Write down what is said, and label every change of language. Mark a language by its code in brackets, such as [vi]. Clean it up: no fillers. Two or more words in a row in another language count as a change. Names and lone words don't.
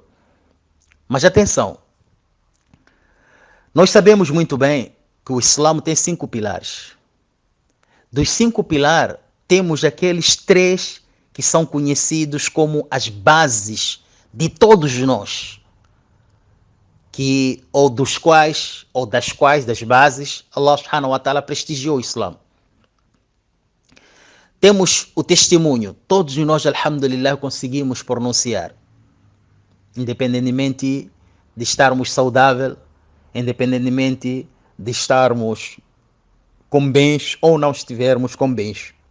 [pt] Mas atenção, nós sabemos muito bem que o Islã tem 5 pilares. Dos 5 pilares, temos aqueles 3 que são conhecidos como as bases de todos nós, das bases, [ar] الله سبحانه وتعالى [pt] prestigiou o Islã. Temos o testemunho, todos nós, alhamdulillah, conseguimos pronunciar, independentemente de estarmos saudáveis, independentemente de estarmos com bens ou não estivermos com bens.